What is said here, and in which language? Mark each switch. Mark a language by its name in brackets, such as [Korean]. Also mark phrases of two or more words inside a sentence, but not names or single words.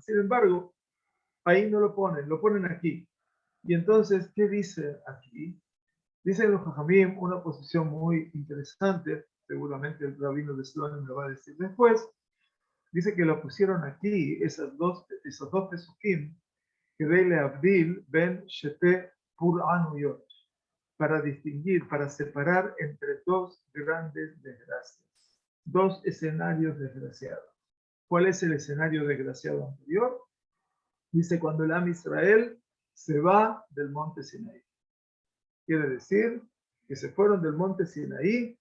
[Spanish] Sin embargo, ahí no lo ponen aquí. Y entonces, ¿qué dice aquí? Dice los Jajamim una posición muy interesante, seguramente el rabino de Slonim lo va a decir después. Dice que la pusieron aquí, esos dos pesukim, [Hebrew] כדי להבדיל בין שתי פורענויות, [Spanish] para distinguir, para separar entre dos grandes desgracias, dos escenarios desgraciados. ¿Cuál es el escenario desgraciado anterior? Dice cuando el [Hebrew] עם ישראל [Spanish] se va del monte Sinaí. Quiere decir que se fueron del monte Sinaí.